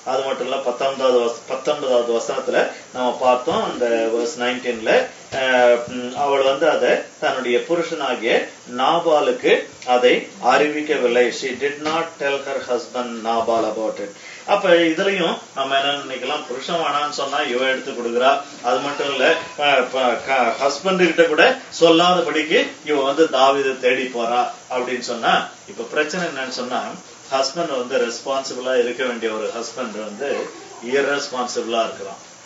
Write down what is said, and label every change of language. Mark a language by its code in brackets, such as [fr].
[ta] அது மட்டும் இல்ல 19வது வசனத்துல நம்ம பார்த்தோம், அந்த verse 19ல அவள் அதை தன்னுடைய புருஷனாகிய நாபாலுக்கு அதை அறிவிக்கவில்லை. [en] She did not tell her husband Nabal about it. [ta] அப்ப இதுலயும் நம்ம என்ன நினைக்கலாம்? புருஷன் வேணான்னு சொன்னா இவ எடுத்து கொடுக்குறா. அது மட்டும் இல்ல, ஹஸ்பண்ட் கிட்ட கூட சொல்லாதபடிக்கு இவ தாவீதை தேடி போறா அப்படின்னு சொன்னா, இப்ப பிரச்சனை என்னன்னு சொன்னா, ஹஸ்பண்ட் ரெஸ்பான்சிபிளா இருக்க வேண்டிய ஒரு ஹஸ்பண்ட் irresponsible இருக்கிறான்.